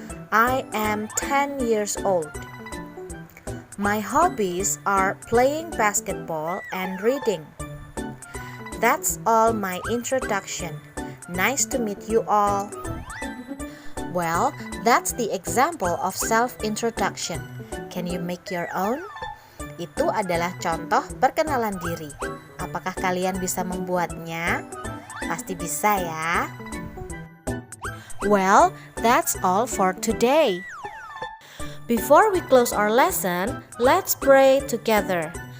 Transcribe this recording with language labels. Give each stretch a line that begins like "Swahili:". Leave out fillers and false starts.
English: I am 10 years old. My hobbies are playing basketball and reading. That's all my introduction. Nice to meet you all. Well, that's the example of self-introduction. Can you make your own?
Indonesian: Itu adalah contoh perkenalan diri. Apakah kalian bisa membuatnya? Pasti bisa ya.
English: Well, that's all for today. Before we close our lesson, let's pray together.